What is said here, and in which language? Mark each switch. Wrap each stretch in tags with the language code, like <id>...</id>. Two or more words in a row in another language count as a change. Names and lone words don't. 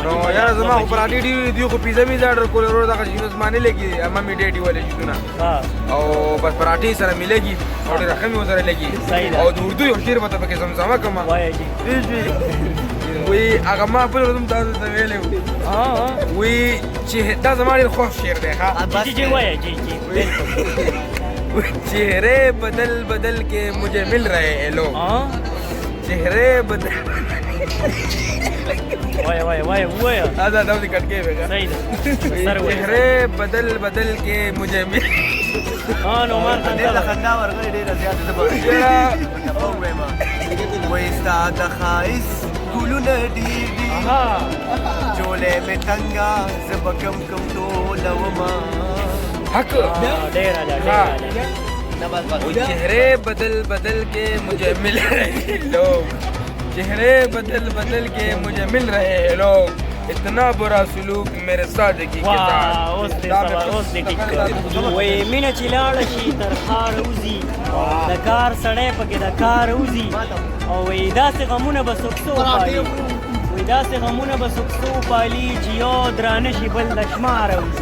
<ps>نو یاره زما خو پراټې ډېرې دي خو پیزا میزا اډر کول ورور دغه شیونه زما نه لګي ممې ډېډي والے شیونه او بس پراټې سره مې لګي او ډېره ښه مې ورسره لګي او د اردو یو شعر به ته پکې زمزمه کړم وایي هغه ما خپل ورته تاسو ته ویلی و وایي چې دا زما ډېر خوښ شعر دی جی جی وایه جی جی</ps> <ur>چہرے بدل بدل کے مجھے مل رہے ہیں لوگ چہرے بدل</ur> <ps>وایه وایه وایه وایه دا دا دې کټ کې وګا صحیح ده سر وایه</ps> <ur>چہرے بدل بدل کے مجھے مل</ur> <ps>نو مان دې خندا ورغلې ډېره زیاته ده وایي ستا د ښایست ګلونه ډېر دي جولې مې تنګه زه به کم کم ټولومه حق ډېره ده</ps> <ur>چہرے بدل بدل کے مجھے مل رہے ہیں لوگ چہرے بدل بدل کے مجھے مل رہے ہیں لوگ اتنا برا سلوک میرے سادگی کے ساتھ</ur> <ps>اوس دې ټیک وایي مینه چې لاړه شي تر ښاره وځي د کار سړی پکې د کار وځي او وایي داسې غمونه به څوک څه وپالي وایي داسې غمونه به څوک څه وپالي چې یو درانه شي بل د شماره وځي</ps>